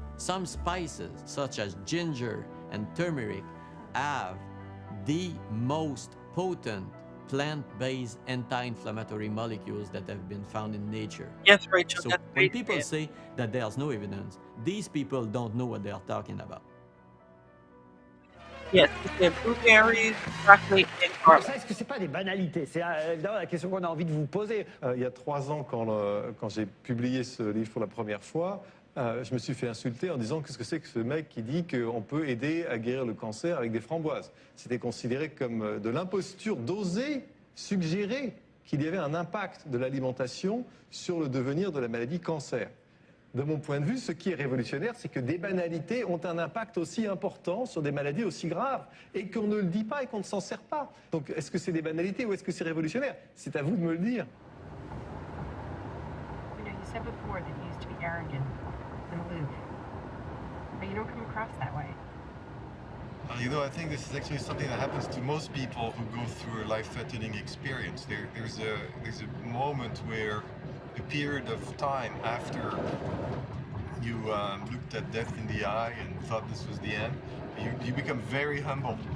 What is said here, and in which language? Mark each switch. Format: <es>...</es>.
<en>Some spices, such as ginger and turmeric, have the most potent plant-based anti-inflammatory molecules that have been found in nature. Yes, Rachel. So that's when what people he said. say that there's no evidence, these people don't know what they're talking about. Yes, he said blueberries, broccoli, and garlic.</en> <fr>Ça, est-ce que c'est pas des banalités? C'est évidemment la question qu'on a envie de vous poser. Il y a 3 ans, quand j'ai publié ce livre pour la première fois, je me suis fait insulter en disant qu'est-ce que c'est que ce mec qui dit qu'on peut aider à guérir le cancer avec des framboises. C'était considéré comme de l'imposture d'oser suggérer qu'il y avait un impact de l'alimentation sur le devenir de la maladie cancer. De mon point de vue, ce qui est révolutionnaire, c'est que des banalités ont un impact aussi important sur des maladies aussi graves et qu'on ne le dit pas et qu'on ne s'en sert pas. Donc, est-ce que c'est des banalités ou est-ce que c'est révolutionnaire? C'est à vous de me le dire.</fr> <en>You know, you said before that you used to be arrogant and aloof, but you don't come across that way. You know, I think this is actually something that happens to most people who go through a life-threatening experience. There's a moment where a period of time after you looked at death in the eye and thought this was the end, you become very humble.</en>